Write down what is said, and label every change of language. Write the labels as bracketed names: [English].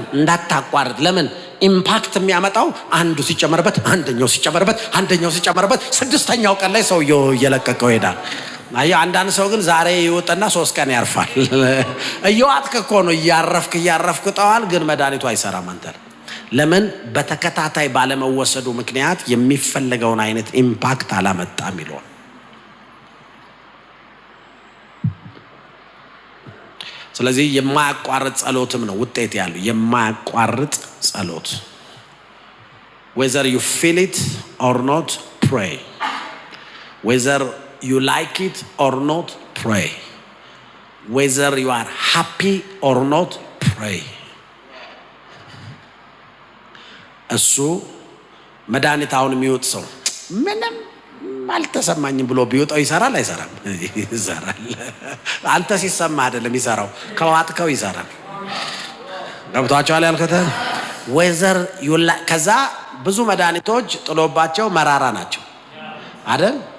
[Amharic] እንዳታቋርጥ። ለምን? ኢምፓክት የሚያመጣው አንዱ ሲጨመርበት አንደኛው ሲጨመርበት አንደኛው ሲጨመርበት ስድስተኛው ቀን ላይ ሰውየው እየለቀቀው ይሄዳል። አየህ አንዳንድ ሰው ግን ዛሬ ይወጣና 3 ቀን ያርፋል። እየዋጥክ እኮ ነው እያረፍክ ጠዋል ግን መድኃኒቱ አይሰራም አንተ። ለምን? በተከታታይ ባለመወሰዱ ምክንያት የሚፈልገውን አይነት ኢምፓክት አላመጣም ይሏል። ስለዚህ የማያቋርጥ ጸሎትም ነው ውጤት ያለው የማያቋርጥ ጸሎት። [English] whether you feel it or not pray, whether you like it or not pray, whether you are happy or not pray. [Amharic] እሱ መድኃኒታውን የሚወጥ ሰው ምንም አልተሰማኝም ብሎ ቢወጣው ይሰራል አይሰራም? ይሰራል። አንተ ሲሰማ አይደለም ይሰራው ከዋጥከው ይሰራል። ገብቷቸዋል ያልከተ [English] whether you like [Amharic] ከዛ ብዙ መድኃኒቶች ጥሎባቸው መራራ ናቸው አይደል?